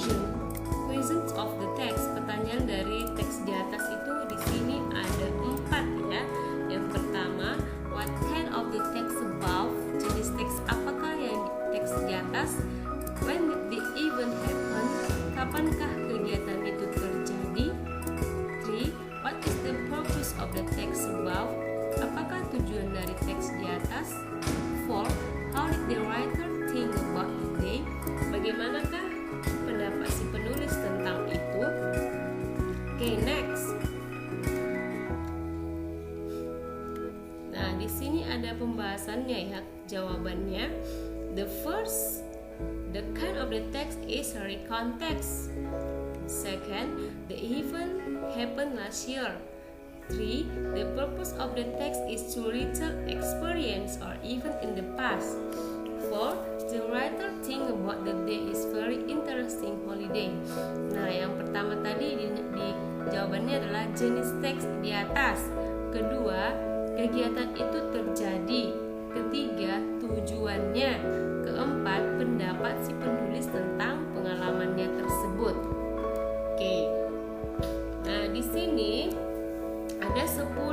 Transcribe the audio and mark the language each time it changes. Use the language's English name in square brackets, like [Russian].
[English] Questions of the text. [Indonesian] Pertanyaan dari teks di atas itu di sini ada 4 ya. Yang pertama, [English] what kind of the text above? [Indonesian] Jenis teks apakah yang teks di atas? [English] When did the event happen? [Indonesian] Kapankah kegiatan itu terjadi? 3. [English] What is the purpose of the text above? [Indonesian] Apakah tujuan dari teks di atas? 4. [English] How did the writer think about the day? [Indonesian] Bagaimanakah pendapat si penulis tentang itu? [English] Oke, next. [Indonesian] Nah, di sini ada pembahasannya ya, jawabannya. [English] The first, the kind of the text is a recount text. Second, the event happened last year. 3. The purpose of the text is to retell experience or event in the past. 4. The writer think about the day is very interesting holiday. [Indonesian] Nah, yang pertama tadi di jawabannya adalah jenis teks di atas. Kedua, kegiatan itu terjadi. Ketiga, tujuannya. Keempat, pendapat si penulis tentang pengalamannya tersebut. Oke. Nah, di sini ada 10